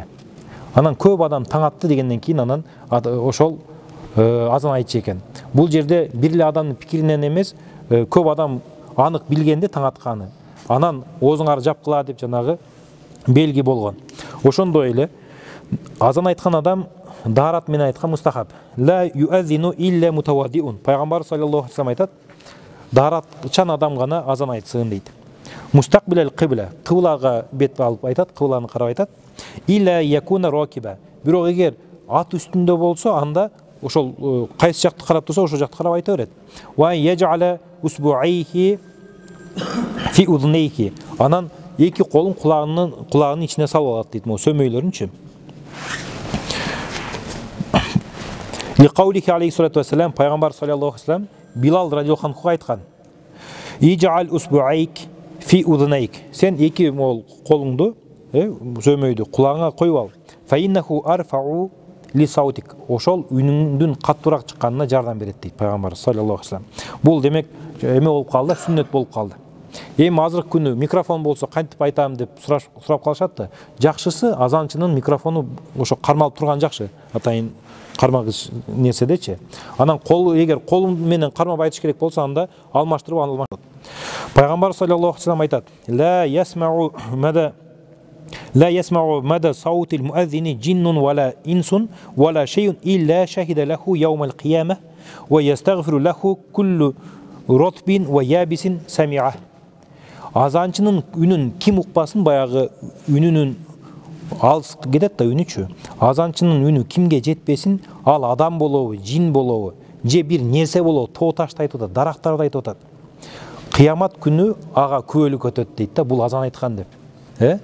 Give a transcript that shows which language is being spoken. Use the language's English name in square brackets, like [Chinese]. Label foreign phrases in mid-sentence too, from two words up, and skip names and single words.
[Kyrgyz] Анан көп адам таң атты дегенден кийин анан ошол азан айтчу экен. Бул жерде бир эле адамдын пикиринен эмес, көп адам анык билгенде таң атканы. Анан оозуңарды жапкыла деп жанагы белги болгон. Ошондой эле азан айткан адам дарат менен айткан мустахаб. [Arabic] لا يؤذن إلا متوضئ. [Kyrgyz] Пайгамбар [Arabic] صلى الله عليه وسلم [Kyrgyz] айтат, даратчан адам гана азан айтсын дейт. [Arabic] مستقبل القبلة, [Kyrgyz] кыблага бет алып айтат, кыбланы карап айтат. [Arabic] إلا أن يكون راكبا. [Kyrgyz] Бирок эгер ат үстүндө болсо, анда ошол кайсы жакты карап турса, ошол жакты карап айта берет. [Arabic] ويجعل إصبعيه في أذنيه. [Kyrgyz] Анан эки колун кулагынын ичине салып алат дейт, могу сөмөйлөрүнчү. [Arabic] لقوله عليه الصلاة والسلام, [Kyrgyz] пайгамбар [Arabic] صلى الله عليه وسلم [Kyrgyz] Билал [Arabic] رضي الله عنه [Kyrgyz] айткан: [Arabic] "اجعل إصبعيك في أذنيك." [Kyrgyz] Сен эки мол колуңду, сөмөйдү кулагыңа коюп ал. [Arabic] فإنه أرفع لصوتك. [Kyrgyz] Ошол үнүңдүн каттуураак чыкканына жардам берет дейт пайгамбар [Arabic] صلى الله عليه وسلم. [Kyrgyz] Бул демек эме болуп калды, сүннөт болуп калды. Эми азыркы күнү микрофон болсо кантип айтам деп сурап калышат да. Жакшысы азанчынын микрофону ошо кармалып турган жакшы. Атайын кармагыч нерседечи. Анан эгер колум менен кармап айтыш керек болсо, анда алмаштырып алмашат. Пайгамбар [Arabic] صلى الله عليه وسلم [Kyrgyz] айтат: [Arabic] لا يسمع مدى صوت المؤذن جن ولا إنس ولا شيء إلا شهد له يوم القيامة ويستغفر له كل رطب ويابس سمعه. [Kyrgyz] Азанчынын үнүн ким укпасын, баягы үнүнүн алыс кетет да үнүчү. Азанчынын үнү кимге жетпесин, ал адам болобу, жин болобу, же бир нерсе болобу, тоо ташты айтып атат, дарактарды айтып атат. Кыямат күнү ага күбөлүк өтөт дейт да, бул азан айткан деп.